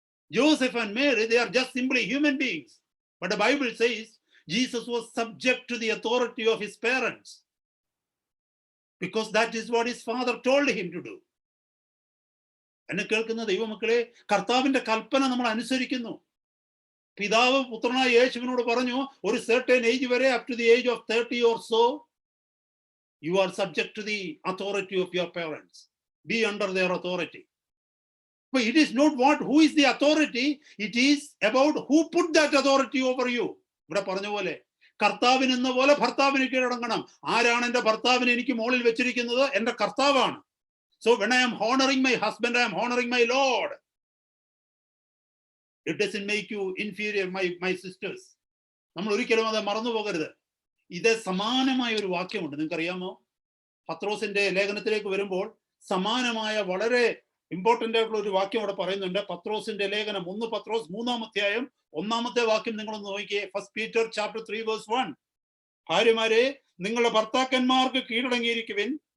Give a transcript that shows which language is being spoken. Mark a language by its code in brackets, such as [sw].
[en] Joseph and Mary, they are just simply human beings. But the Bible says Jesus was subject to the authority of his parents, because that is what his father told him to do. [ml] എന്നെ കേൾക്കുന്ന ദൈവമക്കളെ, കർത്താവിന്റെ കൽപ്പന നമ്മൾ അനുസരിക്കുന്നു. പിതാവ് പുത്രനായ യേശുവിനോട് പറഞ്ഞു, ഒരു [en] certain age [ml] വരെ, [en] up to the age of 30 or so, you are subject to the authority of your parents. Be under their authority. But it is not who is the authority, it is about who put that authority over you. [ml] ഇവിടെ പറഞ്ഞ പോലെ കർത്താവിന് എന്ന പോലെ ഭർത്താവിന് കീഴടങ്ങണം. ആരാണ് എൻ്റെ ഭർത്താവിനെ എനിക്ക് മുകളിൽ വെച്ചിരിക്കുന്നത്? എൻ്റെ കർത്താവാണ്. [en] So when I am honoring my husband, I am honoring my Lord. It doesn't make you inferior, my sisters. [ml] നമ്മൾ ഒരിക്കലും അത് മറന്നു പോകരുത്. ഇത് സമാനമായ ഒരു വാക്യമുണ്ട്, നിങ്ങൾക്കറിയാമോ? പത്രോസിന്റെ ലേഖനത്തിലേക്ക് വരുമ്പോൾ സമാനമായ വളരെ ഇമ്പോർട്ടന്റ് ആയിട്ടുള്ള ഒരു വാക്യം അവിടെ പറയുന്നുണ്ട്. പത്രോസിന്റെ ലേഖനം 1 പത്രോസ് 3-ാം അധ്യായം 1-ാമത്തെ വാക്യം നിങ്ങളൊന്ന് നോക്കിയേ. [en] First Peter chapter 3 verse 1. [ml] ഭാര്യമാരെ, നിങ്ങളുടെ ഭർത്താക്കന്മാർക്ക് കീഴടങ്ങിയിരിക്കുവിൻ.